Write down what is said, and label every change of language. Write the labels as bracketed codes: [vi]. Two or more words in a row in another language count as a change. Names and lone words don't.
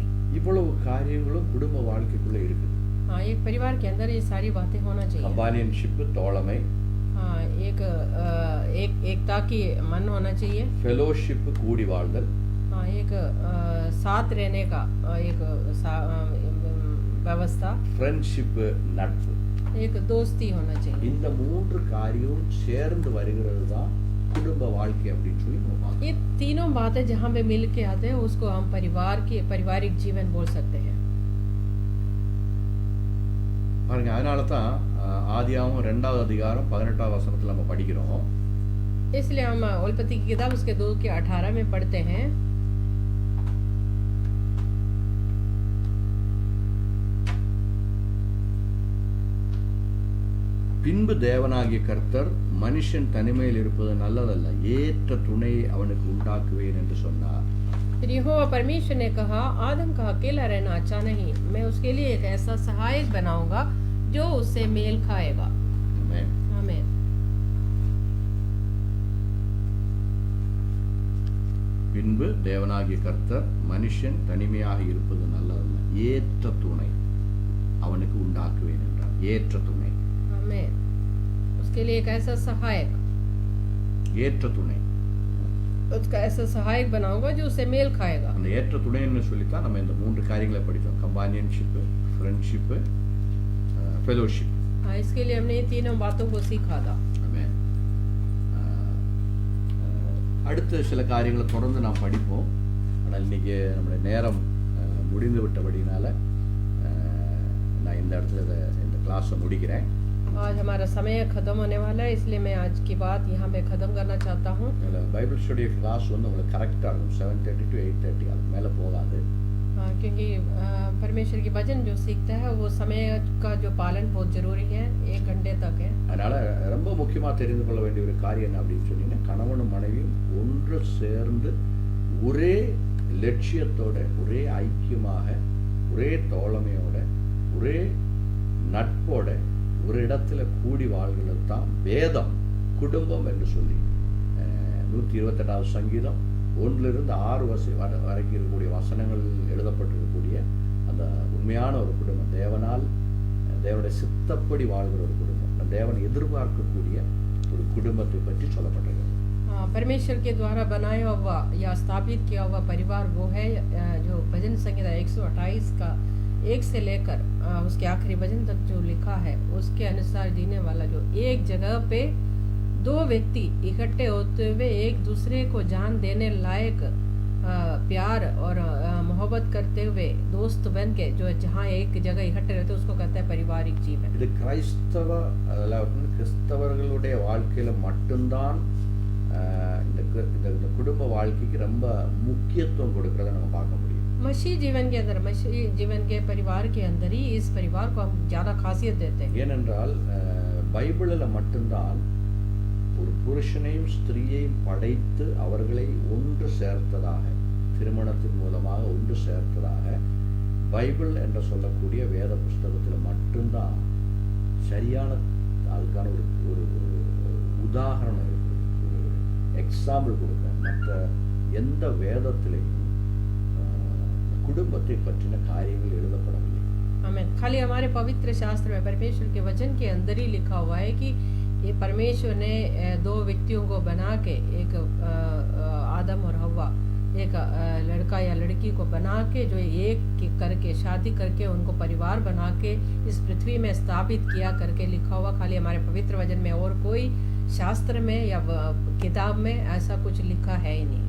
[ta] இவ்வளவு காரியங்களும் குடும்ப வாழ்க்கைக்குள்ள இருக்குது. [hi] हाँ, एक परिवार के अंदर ये सारी बातें होना चाहिए. [ta] கம்பானியன்ஷிப், தோழமை. [hi] हाँ, एक एकता की मन होना चाहिए. [ta] ஃபெலோஷிப், கூடி வாழ்தல். [hi] हाँ, एक साथ रहने का एक व्यवस्था. [ta] ஃப்ரெண்ட்ஷிப், நட்பு. [hi] एक दोस्ती होना चाहिए. [ta] இந்த மூன்று காரியம் சேர்ந்து வருகிறது தான் குடும்ப வாழ்க்கை அப்படின்னு சொல்லி நம்ம பார்க்கிறோம். [hi] ये तीनों बातें जहाँ पे मिल के आते हैं उसको हम पारिवारिक जीवन बोल सकते हैं. [ta] பாருங்க, அதனால தான் ஆதியாகமம் 2வது அதிகாரம் 18வது வசனத்துல நம்ம படிக்கிறோம். [hi] इसलिए हम उत्पत्ति की किताब उसके 2 के 18 में पढ़ते हैं. [ta] பின்பு தேவனாகிய கர்த்தர் மனுஷன் தனிமையில் இருப்பது நல்லதல்ல, ஏற்ற துணை அவனுக்கு உண்டாக்குவேன் என்று சொன்னார். [hi] फिर यहोवा परमेश्वर ने कहा, आदम का अकेला रहना अच्छा नहीं, मैं उसके लिए एक ऐसा सहायक बनाऊंगा जो उससे मेल खाएगा. [ta] ஆமென். [hi] आमीन. [ta] பின்பு தேவனாகிய கர்த்தர் மனுஷன் தனிமையாக இருப்பது நல்லதல்ல, ஏற்ற துணை அவனுக்கு உண்டாக்குவேன் என்றார். ஏற்ற துணை. [hi] आमीन. उसके लिए एक ऐसा सहायक, [ta] ஏற்ற துணை, [hi] उसका ऐसा सहायक बनाऊंगा जो उससे मेल खाएगा. [ta] அந்த ஏற்ற துணைன்னு சொல்லித்தான் நம்ம இந்த மூன்று காரியங்களை படித்தோம். [en] companionship, friendship, fellowship. [hi] हाँ, इसके लिए हमने ये तीनों बातों को सीखा था. [ta] ஆமென். அடுத்த சில காரியங்களை தொடர்ந்து நாம் படிப்போம். ஆனால் இன்னைக்கு நம்மளுடைய நேரம் முடிந்து விட்டபடினால நான் இந்த இடத்துல இந்த கிளாஸை முடிக்கிறேன். [hi] आज हमारा समय खत्म होने वाला है, इसलिए मैं आज की बात यहाँ पे खत्म करना चाहता हूँ. [en] Bible study class [ta] வந்து உங்களுக்கு கரெக்டாக இருக்கும், 7:30 to 8:30, அதுக்கு மேலே போகாது. [hi] हाँ, क्योंकि परमेश्वर की वचन जो सीखता है वो समय का जो पालन बहुत जरूरी है, 1 घंटे तक है. [ta] அதனால ரொம்ப முக்கியமாக தெரிந்து கொள்ள வேண்டிய ஒரு காரியம் என்ன அப்படின்னு சொன்னீங்கன்னா, கணவனும் மனைவியும் ஒன்று சேர்ந்து ஒரே லட்சியத்தோட, ஒரே ஐக்கியமாக, ஒரே தோழமையோட, ஒரே நட்போட ஒரு இடத்துல கூடி வாழ்கிறது தான் வேதம் குடும்பம் என்று சொல்லி 128வது சங்கீதம் 1-6 வரைக்கும் இருக்கக்கூடிய வசனங்கள் எழுதப்பட்டிருக்கக்கூடிய அந்த உண்மையான ஒரு குடும்பம், தேவனுடைய சித்தப்படி வாழ்கிற ஒரு குடும்பம், தேவன் எதிர்பார்க்கக்கூடிய ஒரு குடும்பத்தை பற்றி சொல்லப்பட்டிருக்கிறது. [hi] परमेश्वर के द्वारा बनाया हुआ या स्थापित किया हुआ परिवार वो है जो भजन संहिता 128 का 1 से लेकर उसके आखिरी भजन तक जो लिखा है उसके अनुसार जीने वाला, जो एक जगह पे 2 व्यक्ति इकट्ठे होते हुए एक दूसरे को जान देने लायक प्यार और मोहब्बत करते हुए दोस्त बन के जो जहाँ एक जगह इकट्ठे रहते उसको कहते हैं पारिवारिक जीवन. [ta] இது கிறிஸ்தவர்களுடைய வாழ்க்கையில மட்டும்தான் இந்த குடும்ப வாழ்க்கைக்கு ரொம்ப முக்கியத்துவம் கொடுக்கறத நம்ம பார்க்க முடியும். [hi] मसीह जीवन के अंदर, मसीह जीवन के परिवार के अंदर ही इस परिवार को हम ज्यादा खासियत देते हैं. [ta] ஏனென்றால் பைபிளில் மட்டும்தான் ஒரு புருஷனையும் ஸ்திரீயையும் படைத்து அவர்களை ஒன்று சேர்த்ததாக, திருமணத்தின் மூலமாக ஒன்று சேர்த்ததாக பைபிள் என்று சொல்லக்கூடிய வேத புஸ்தகத்தில் மட்டும்தான் சரியான அதுக்கான ஒரு ஒரு உதாரணம் இருக்குது, ஒரு எக்ஸாம்பிள் கொடுக்க மற்ற எந்த வேதத்திலையும் குடும்பத்தை பற்றின காரியங்கள் எழுதப்படவில்லை. [hi] आमीन। खाली हमारे पवित्र शास्त्र में परमेश्वर के वचन के अंदर ही लिखा हुआ है कि ये परमेश्वर ने दो व्यक्तियों को बना के, एक आदम और हव्वा, एक लड़का या लड़की को बना के, जो एक करके शादी करके उनको परिवार बना के इस पृथ्वी में स्थापित किया करके लिखा हुआ खाली हमारे पवित्र वचन में, और कोई शास्त्र में या किताब में ऐसा कुछ लिखा है ही नहीं।